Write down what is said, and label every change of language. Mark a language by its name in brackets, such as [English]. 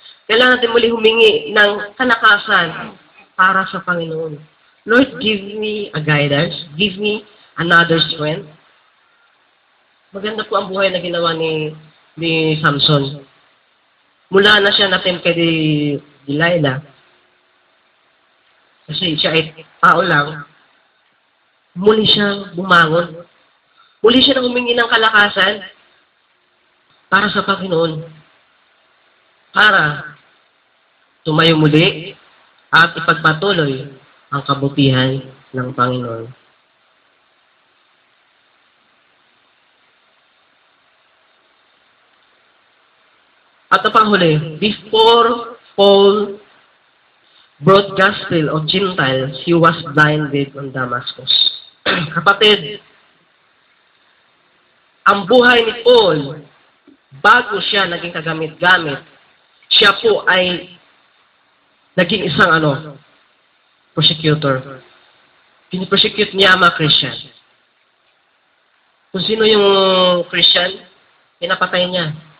[Filipino] Kailangan natin muli humingi ng kalakasan para sa Panginoon. [English] Lord, give me a guidance. Give me another strength. [Filipino] Maganda po ang buhay na ginawa ni Samson. Mula na siya na-tempt kay Delilah. Kasi siya ay tao lang. Muli siyang bumangon. Muli siya nang humingi ng kalakasan para sa Panginoon. Para tumayo muli at ipagpatuloy ang kabutihan ng Panginoon. At ang panghuli, [English] before Paul brought gospel of Gentiles, he was blinded on Damascus. [Filipino] Kapatid, ang buhay ni Paul, bago siya naging kagamit-gamit, siya po ay naging isang persecutor. Pinipersecute niya ang mga Christian. Kung sino yung Christian, pinapatay niya.